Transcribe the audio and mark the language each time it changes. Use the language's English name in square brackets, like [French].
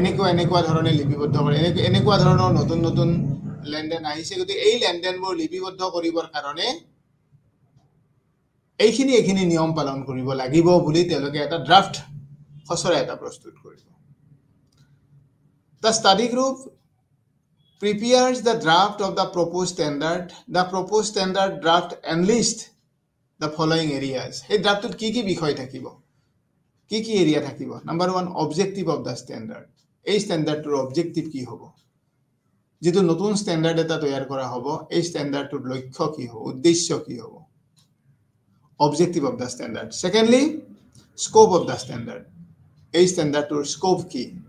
[Assamese] এনেকুৱা ধৰণে লিপিবদ্ধ কৰে এনেকুৱা ধৰণৰ নতুন নতুন লেনদেন আহিছে গতিকে এই লেনদেনবোৰ লিপিবদ্ধ কৰিবৰ কাৰণে এইখিনি নিয়ম পালন কৰিব লাগিব বুলি তেওঁলোকে এটা ড্ৰাফট খচৰা এটা প্ৰস্তুত কৰিব [English] The study group prepares the draft of the proposed standard. The proposed standard draft enlists the following areas. [Assamese] Hey draft কি বিষয় থাকিব কি এৰিয়া থাকিব number 1 [English] objective of the standard [Assamese] এই ষ্টেণ্ডাৰ্ডৰ অবজেক্টিভ কি হ'ব যেটো নতুন ষ্টেণ্ডাৰ্ড এটা তৈয়াৰ কৰা হ'ব এই ষ্টেণ্ডাৰ্ডৰ লক্ষ্য কি হ'ব উদ্দেশ্য কি হ'ব objective of the standard secondly [English] scope of the standard [Assamese] এই ষ্টেণ্ডাৰ্ডৰ স্কোপ কি